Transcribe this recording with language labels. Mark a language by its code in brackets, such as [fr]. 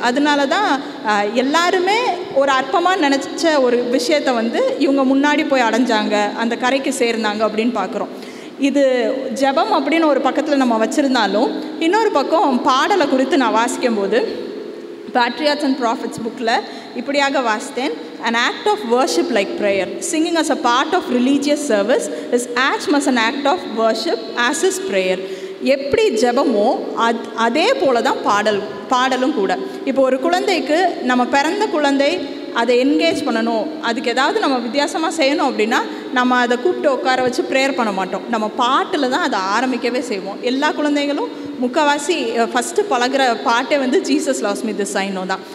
[ta] அதனால தான் எல்லாருமே ஒரு அற்பமாக நினச்ச ஒரு விஷயத்தை இவங்க முன்னாடி போய் அடைஞ்சாங்க, அந்த கரைக்கு சேர்ந்தாங்க அப்படின்னு பார்க்குறோம். இது ஜெபம் அப்படின்னு ஒரு பக்கத்தில் நம்ம வச்சுருந்தாலும், இன்னொரு பக்கம் பாடலை குறித்து நான் வாசிக்கும்போது Patriarchs and Prophets புக்கில் இப்படியாக வாசித்தேன். [en] An act of worship like prayer, singing as a part of religious service is as much an act of worship as is prayer. [ta] எப்படி ஜெபமோ அதே போல தான் பாடலும் கூட. இப்போ ஒரு குழந்தைக்கு, நம்ம பிறந்த குழந்தை, அதை என்கேஜ் பண்ணணும், அதுக்கு ஏதாவது நம்ம வித்தியாசமாக செய்யணும் அப்படின்னா நம்ம அதை கூப்பிட்டு உட்கார வச்சு ப்ரேயர் பண்ண மாட்டோம். நம்ம பாட்டில் தான் அதை ஆரம்பிக்கவே செய்வோம். எல்லா குழந்தைகளும் முக்கால்வாசி ஃபஸ்ட்டு பழகிற பாட்டே வந்து [en] Jesus loves me this I know [ta] தான்.